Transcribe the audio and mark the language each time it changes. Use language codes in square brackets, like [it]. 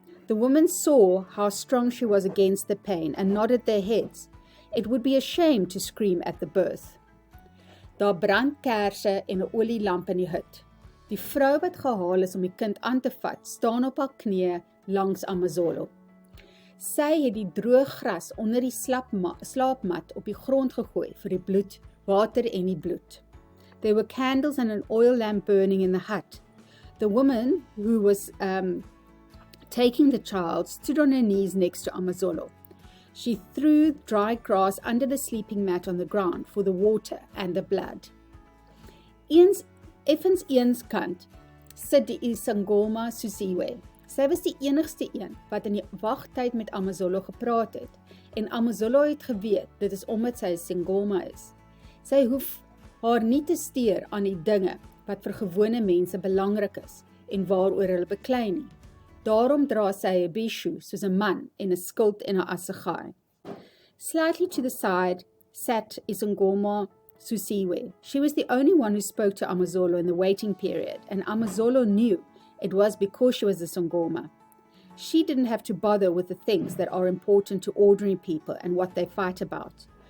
[en] The women saw how strong she was against the pain and nodded their heads. It would be a shame to scream at the birth. [af] Daar brand kersse en 'n olielamp in die hut. Die vrou wat gehaal is om die kind aan te vat, staan op haar knieë langs Amazolo. Sy het die droë gras onder die slaapmat op die grond gegooi vir die bloed, water en die bloed. [en] There were candles and an oil lamp burning in the hut. The woman who was taking the child stood on her knees next to Amazolo. She threw dry grass under the sleeping mat on the ground for the water and the blood. [af] Effens eenskant sit die Isangoma Susiwe. Sy was die enigste een wat in die wagtyd met Amazolo gepraat het, en Amazolo het geweet, dit is omdat sy 'n Sangoma is. Sy hoef haar nie te steur aan die dinge wat vir gewone mense belangrik is en waaroor hulle beklei nie. Daarom dra sy 'n bishu soos 'n man en 'n skild en 'n assegai. [en] Slightly to the side sat Isangoma Susiwe. She was the only one who spoke to Amazolo in the waiting period, and Amazolo knew it was because she was a Sangoma. She didn't have to bother with the things that are important to ordinary people and what they fight about.